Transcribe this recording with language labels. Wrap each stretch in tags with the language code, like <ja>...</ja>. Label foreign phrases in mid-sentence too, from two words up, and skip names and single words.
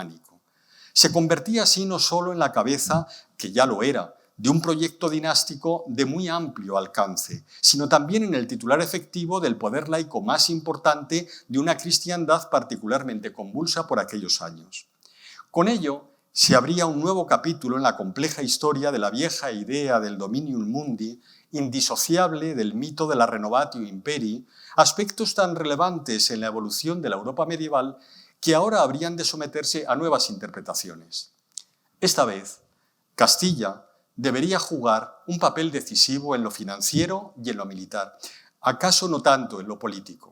<es>Se convertía así no solo en la cabeza, que ya lo era, de un proyecto dinástico de muy amplio alcance, sino también en el titular efectivo del poder laico más importante de una cristiandad particularmente convulsa por aquellos años. Con ello, se abría un nuevo capítulo en la compleja historia de la vieja idea del</es> <la>dominium mundi,</la> <es>indisociable del mito de la</es> <la>renovatio imperii,</la> <es>aspectos tan relevantes en la evolución de la Europa medieval que ahora habrían de someterse a nuevas interpretaciones. Esta vez, Castilla debería jugar un papel decisivo en lo financiero y en lo militar, acaso no tanto en lo político.</es>